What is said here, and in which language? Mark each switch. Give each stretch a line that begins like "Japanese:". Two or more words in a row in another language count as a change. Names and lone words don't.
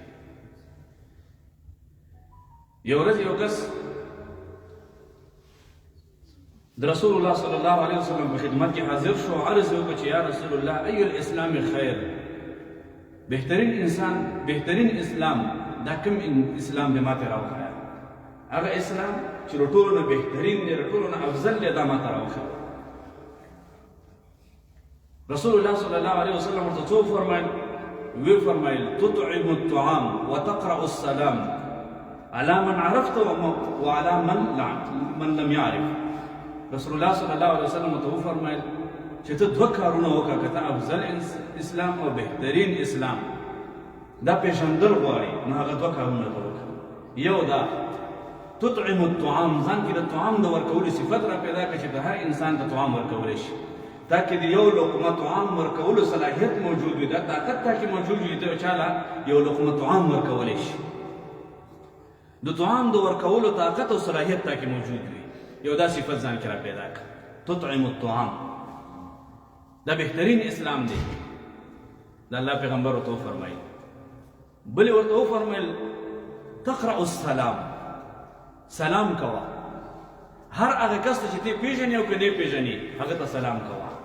Pashto: یو ورځ یو کس د رسول الله
Arabic: صلی الله علیه وسلم
Pashto: په خدمت کې حاضر شو، عرض یې وکړ چې
Arabic: یا رسول الله ای الاسلام خیر،
Pashto: بهترین اسلام دا کوم اسلام دی ما ته راوښایه، هغه اسلام چې له ټولو نه بهترین دی، له ټولو نه افضل دی، دا ما ته راوښایه. رسول الله
Arabic: صلی الله علیه وسلم
Pashto: ورته څه وفرمایل؟ وی فرمایل
Arabic: تطعم الطعام وتقرأ السلام على من عرفت وعلى من لم يعرف.
Pashto: رسول الله
Arabic: صلی الله علیه وسلم
Pashto: ته وفرمایل چې ته دوه کارونه وکړه، که ته افضل اسلام او بهترین اسلام دا پیژندل غواړي نو هغه دوه کارونه ته وکړه. یو دا
Arabic: تطعم الطعام،
Pashto: ځان کې د طعام د ورکولو صفت را پیدا کړه چې د هر انسان ته طعام ورکولی شي، تاکې د یو لقمه طعام ورکولو صلاحیت موجود وي، دا طاقت تاکې موجود وي ته چاله یو لقمه طعام ورکولی شي. د طعام د ورکولو طاقت او صلاحیت تاکې موجود وي، یو دا صفت ځان کې را پیدا کړه
Arabic: تطعم الطعام.
Pashto: دا بهترین اسلام دی. د الله پیغمبر ورته وفرمایل، بلې ورته وفرمایل
Arabic: تقرأ السلام،
Pashto: سلام کوه. هر هغه کس ته چې ته پیژنې او که نه پیژنې هغه ته سلام کوه.